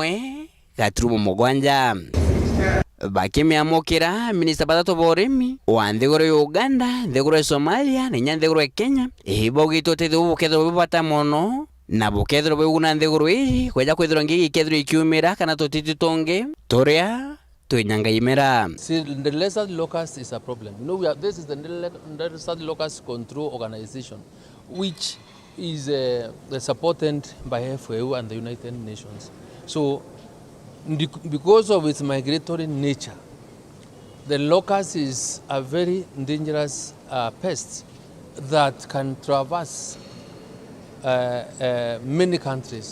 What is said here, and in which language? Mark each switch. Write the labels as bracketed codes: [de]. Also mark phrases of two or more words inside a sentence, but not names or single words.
[mer] 1.7 bakimiamukira minista batatu boremi wa nthiguru Uganda nthiguru Somalia na nthiguru Kenya ibogito tethu ketho bata mono na bukethro buguna nthiguru ii kweja kwithiro NGIGI kethro ikiumira kana tutiti tonge toria tuinyanga imera. [en] See, the lizard locust is a problem. You know, this is the lizard locust control organization, which is supported by FAO and the United Nations. So, because of its migratory nature, the locust is a very dangerous pest that can traverse many countries.